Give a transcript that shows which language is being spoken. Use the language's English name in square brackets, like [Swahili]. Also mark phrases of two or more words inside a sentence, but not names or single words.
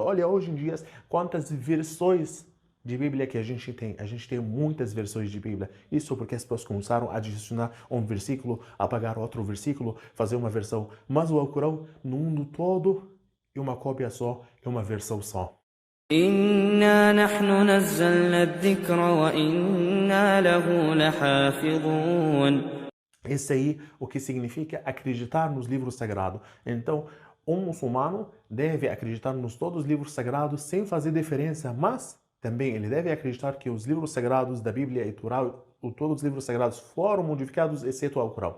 [Portuguese] Olha, hoje em dia, quantas versões de Bíblia que a gente tem. A gente tem muitas versões de Bíblia. Isso porque as pessoas começaram a adicionar um versículo, apagar outro versículo, fazer uma versão. Mas o Alcorão, no mundo todo, é uma cópia só, é uma versão só. [Arabic] إنا نحن نزلنا الذكر وإنا له لحافظون. [Portuguese] Esse aí, o que significa acreditar nos livros sagrados. Então, um muçulmano deve acreditar nos todos os livros sagrados sem fazer diferença, mas também ele deve acreditar que os livros sagrados da Bíblia e Torá, todos os livros sagrados foram modificados, exceto o Alcorão.